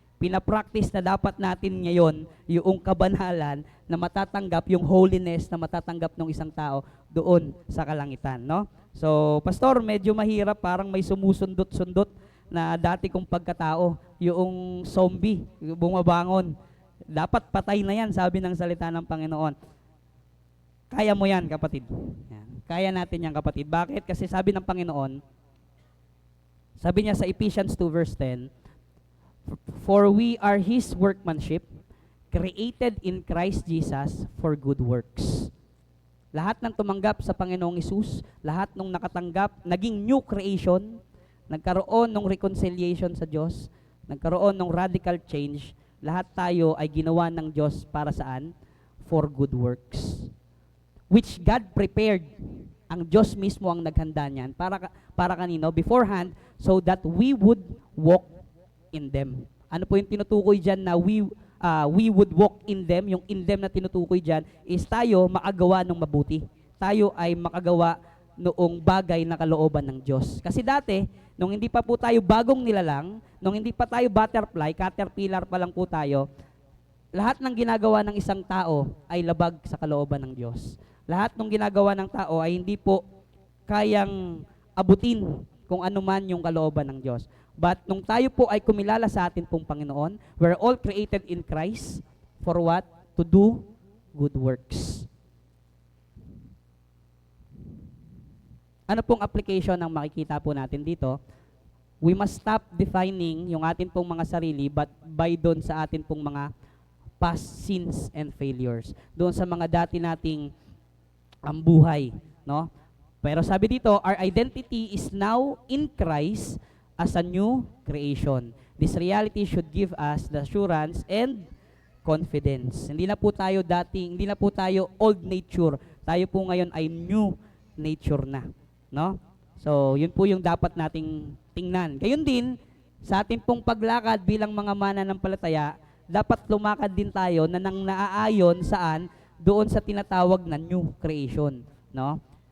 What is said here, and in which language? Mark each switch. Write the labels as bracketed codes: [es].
[tl] Pinapractice na dapat natin ngayon yung kabanalan na matatanggap, yung holiness na matatanggap ng isang tao doon sa kalangitan, no? So, Pastor, medyo mahirap, parang may sumusundot-sundot na dati kong pagkatao, yung zombie, bumabangon. Dapat patay na yan, sabi ng salita ng Panginoon. Kaya mo yan, kapatid. Yan. Kaya natin yan, kapatid. Bakit? Kasi sabi ng Panginoon, sabi niya sa Ephesians 2 verse 10, [en] "For we are His workmanship, created in Christ Jesus for good works." [tl] Lahat ng tumanggap sa Panginoong Hesus, lahat ng nakatanggap, naging new creation, nagkaroon ng reconciliation sa Diyos, nagkaroon ng radical change, lahat tayo ay ginawa ng Diyos para saan? [en] For good works. Which God prepared. [tl] Ang Diyos mismo ang naghanda niyan. Para kanino? [en] Beforehand, so that we would walk in them. [tl] Ano po yung tinutukoy dyan na [en] we would walk in them? [tl] Yung [en] in them [tl] na tinutukoy dyan is tayo makagawa ng mabuti. Tayo ay makagawa noong bagay na kalooban ng Diyos. Kasi dati, nung hindi pa po tayo bagong nilalang, nung hindi pa tayo butterfly, caterpillar pa lang po tayo, lahat ng ginagawa ng isang tao ay labag sa kalooban ng Diyos. Lahat ng ginagawa ng tao ay hindi po kayang abutin kung ano man yung kalooban ng Diyos. But nung tayo po ay kumilala sa atin pong Panginoon, [en] we're all created in Christ for what? To do good works. [tl] Ano pong application ang makikita po natin dito? [en] We must stop defining [tl] yung atin pong mga sarili but by doon sa atin pong mga [en] past sins and failures. [tl] Doon sa mga dati nating buhay, no? Pero sabi dito, [en] our identity is now in Christ as a new creation. This reality should give us the assurance and confidence. [tl] Hindi na po tayo old nature. Tayo po ngayon ay new nature na, no? So, yun po yung dapat nating tingnan. Gayun din, sa ating pong paglakad bilang mga mananampalataya, dapat lumakad din tayo na nang naaayon saan doon sa tinatawag na new creation, no?